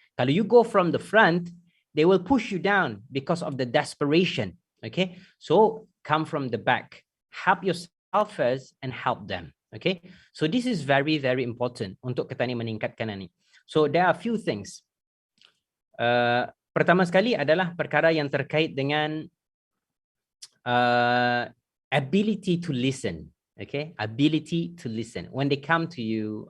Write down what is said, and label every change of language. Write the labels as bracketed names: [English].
[English] Kalau you go from the front, they will push you down because of the desperation. Okay, so come from the back, help yourself first and help them. Okay, so this is very, very important [Malay] untuk kita ni meningkatkan ini. [English] So there are a few things. [Malay] Pertama sekali adalah perkara yang terkait dengan [English] ability to listen. Okay, ability to listen when they come to you.